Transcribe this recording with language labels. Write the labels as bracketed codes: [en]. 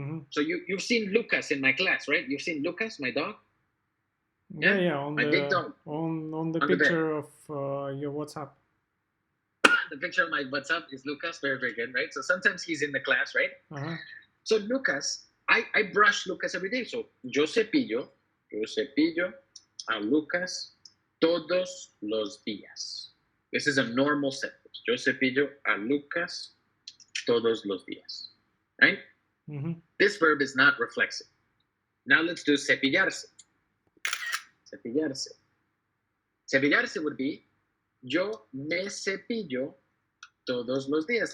[en] So you've seen Lucas in my class, right? You've seen Lucas, my dog? Yeah, on big dog. On the picture of your WhatsApp. The picture of my WhatsApp is Lucas, very, very good, right? So sometimes he's in the class, right? So Lucas, I brush Lucas every day. [es] So yo cepillo a Lucas todos los días. [en] This is a normal sentence. [es] Yo cepillo a Lucas todos los días, [en] right? This verb is not reflexive. Now let's do cepillarse. Cepillarse would be [es] yo me cepillo todos los días.